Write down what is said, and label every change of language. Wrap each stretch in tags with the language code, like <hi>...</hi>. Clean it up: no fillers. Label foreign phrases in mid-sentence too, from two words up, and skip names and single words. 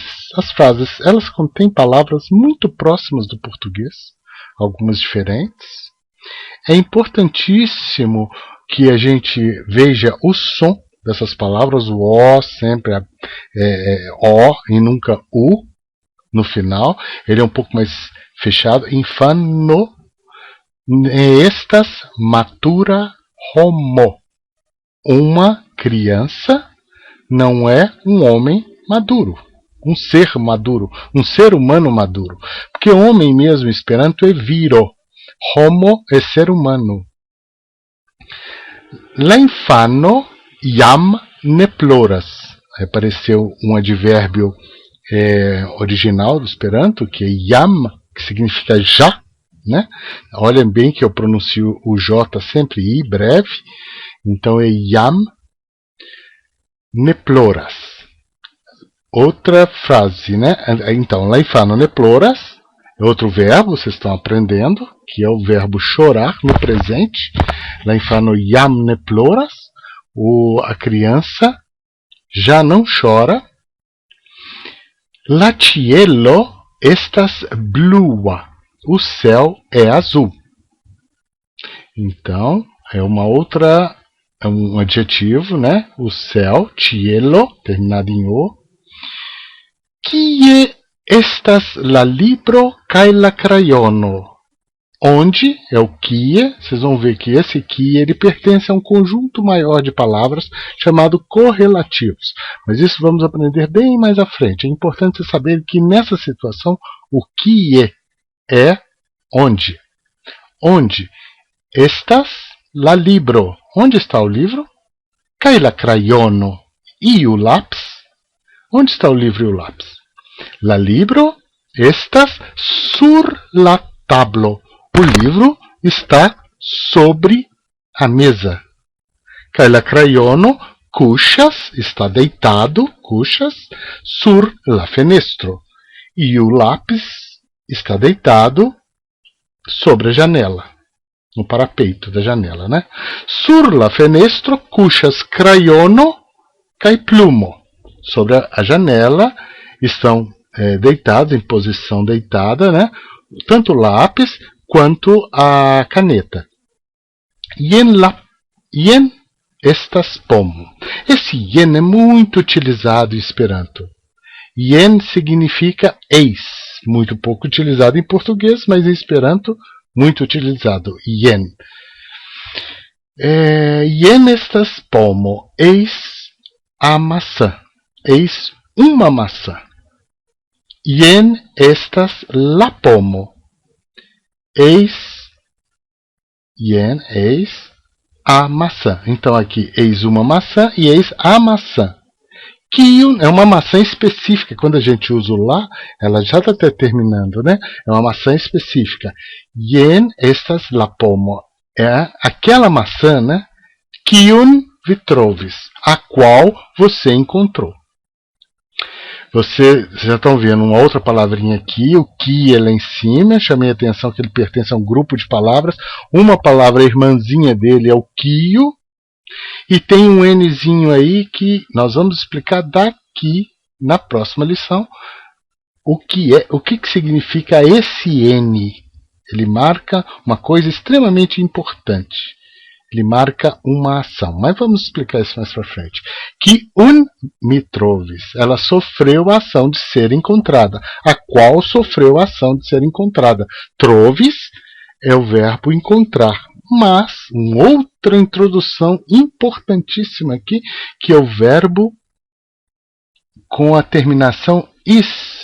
<pt>As frases, elas contêm palavras muito próximas do português, algumas diferentes. É importantíssimo que a gente veja o som dessas palavras. O O sempre é O e nunca U no final. Ele é um pouco mais fechado.</pt> <eo>Infano, estas matura homo.</eo> <pt>Uma criança não é um homem maduro, um ser maduro, um ser humano maduro. Porque homem mesmo em Esperanto é viro, homo é ser humano.</pt> <eo>La infano jam ne ploras.</eo> <pt>Apareceu um advérbio original do Esperanto, que é jam, que significa já, né? Olhem bem que eu pronuncio o J sempre I, breve. Então é</pt> <eo>jam ne ploras.</eo> <pt>Outra frase, né? Então,</pt> <eo>la infano ne ploras</eo> <pt>é outro verbo, vocês estão aprendendo, que é o verbo chorar no presente.</pt> <eo>La infano jam ne ploras.</eo> <pt>A criança já não chora.</pt> <eo>La cielo estas blua.</eo> <pt>O céu é azul. Então, é um adjetivo, né? O céu, cielo, terminado em O.</pt> <eo>Kie estas la libro kaj la crayono?</eo> <pt>Onde é o kie? Vocês vão ver que esse kie ele pertence a um conjunto maior de palavras chamado correlativos. Mas isso vamos aprender bem mais à frente. É importante saber que nessa situação o kie é onde. Onde?</pt> <eo>Estas la libro.</eo> <pt>Onde está o livro?</pt> <eo>Kaj la crayono.</eo> <pt>E o lápis? Onde está o livro e o lápis?</pt> <eo>La libro estas sur la tablo.</eo> <pt>O livro está sobre a mesa.</pt> <eo>Kaj la crayono kuŝas,</eo> <pt>está deitado,</pt> <eo>kuŝas, sur la fenestro.</eo> <pt>E o lápis está deitado sobre a janela, no parapeito da janela, né?</pt> <eo>Sur la fenestro kuŝas crayono kaj plumo.</eo> <pt>Sobre a janela estão deitados, em posição deitada, né? Tanto o lápis quanto a caneta.</pt> <eo>Jen estas pomo.</eo> <pt>Esse jen é muito utilizado em Esperanto. Jen significa eis. Muito pouco utilizado em português, mas em Esperanto muito utilizado.</pt> <eo>Jen. Jen estas pomo.</eo> <pt>Eis a maçã. Eis uma maçã.</pt> <eo>Jen estas la pomo.</eo> <pt>Eis a maçã. Então aqui, eis uma maçã e eis a maçã. Kiun é uma maçã específica. Quando a gente usa o lá, ela já está até terminando, né? É uma maçã específica.</pt> <eo>Jen estas la pomo.</eo> <pt>É aquela maçã, né?</pt> <eo>Kiun vi trovis.</eo> <pt>A qual você encontrou. Vocês já estão vendo uma outra palavrinha aqui, o que é lá em cima. Chamei a atenção que ele pertence a um grupo de palavras. Uma palavra irmãzinha dele é o quio. E tem um Nzinho aí que nós vamos explicar daqui na próxima lição. O que significa esse N? Ele marca uma coisa extremamente importante. Ele marca uma ação. Mas vamos explicar isso mais para frente. Que</pt> <eo>mi trovis,</eo> <pt>ela sofreu a ação de ser encontrada. A qual sofreu a ação de ser encontrada. Trovis é o verbo encontrar. Mas, uma outra introdução importantíssima aqui, que é o verbo com a terminação is.</pt>